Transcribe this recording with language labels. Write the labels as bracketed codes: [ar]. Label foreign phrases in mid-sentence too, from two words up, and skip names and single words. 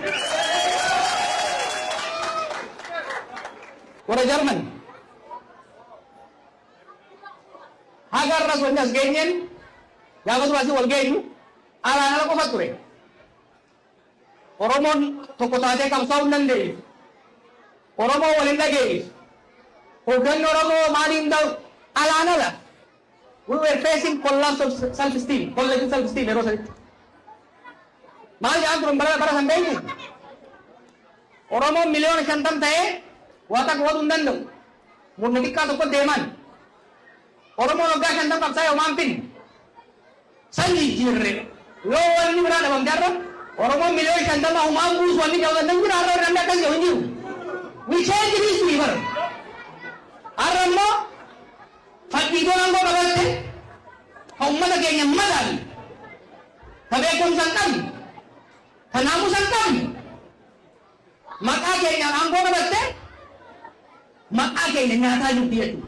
[om] Warra Jarman haga har'as wanni as geenyeen gaafa duraasii wal geenyu alaan ala qofa ture. Oromoon tokko taatee qabsaa'uu hin dandeenye. Oromoo wal hin dhageenye. Hoogganni Oromoo maaliin ta'u alaan ala. [en] We were facing collapse of self-esteem, collective self-esteem [om] yeroo sanitti. Maal jedhan turan bara san beektu? Oromoon miliyoona 50 ta'ee waa takka waduu hin danda'u. Murna xiqqaa tokko deeman. Oromoon waggaa 50 qabsaa yoo maan finne. San jijjiirre yoo wanni biraa dhabamte har'a Oromoon miliyoona 50 humaan buusu wanni ta'uu danda'u jira har'a warri akkas yoo hin jiru. [en] We change history bara. [om] Har'a immoo fakkii tolaan koo qabatte ka uummata keenya madaali. Ka beekumsa hin qabne. Ka naamusa hin qabne. Maqaa keenyaan aangoo qabatte maqaa keenya nyaataa jirti jechuudha.